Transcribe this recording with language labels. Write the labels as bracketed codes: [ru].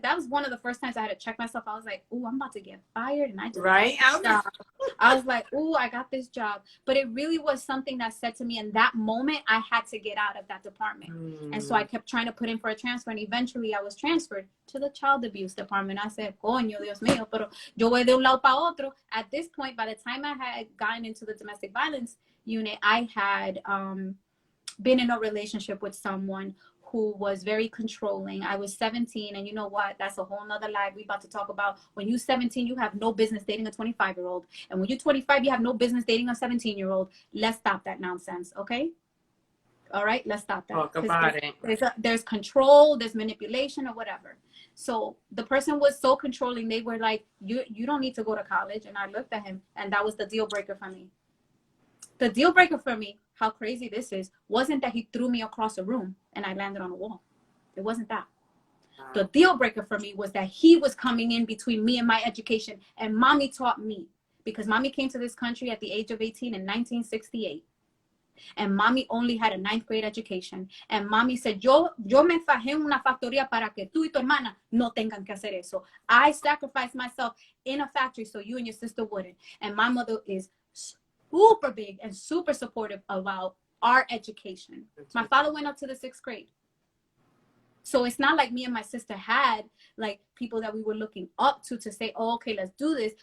[en] That was one of the first times I had to check myself. I was like, "Ooh, I'm about to get fired," and I just I was like, "Ooh, I got this job." But it really was something that said to me in that moment, I had to get out of that department. And so I kept trying to put in for a transfer, and eventually I was transferred to the child abuse department. [es] I said, "Coño, Dios mío, pero yo voy de un lado para otro." [en] At this point, by the time I had gotten into the domestic violence unit, I had been in a relationship with someone who was very controlling. I was 17, and you know what? That's a whole nother life we about to talk about. When you're 17, you have no business dating a 25-year-old. And when you're 25, you have no business dating a 17-year-old. Let's stop that nonsense, okay? All right, let's stop that. Talk about it. There's control, there's manipulation, or whatever. So the person was so controlling. They were like, you don't need to go to college. And I looked at him, and that was the deal breaker for me. The deal breaker for me, how crazy this is, wasn't that he threw me across a room and I landed on a wall. It wasn't that. The deal breaker for me was that he was coming in between me and my education. And mommy taught me, because mommy came to this country at the age of 18 in 1968. And mommy only had a 9th grade education. And mommy said, [es] yo me fajé en una factoría para que tú y tu hermana no tengan que hacer eso. [en] I sacrificed myself in a factory so you and your sister wouldn't. And my mother is super big and super supportive about our education. My father went up to the 6th grade. So it's not like me and my sister had like people that we were looking up to say, oh, okay, let's do this.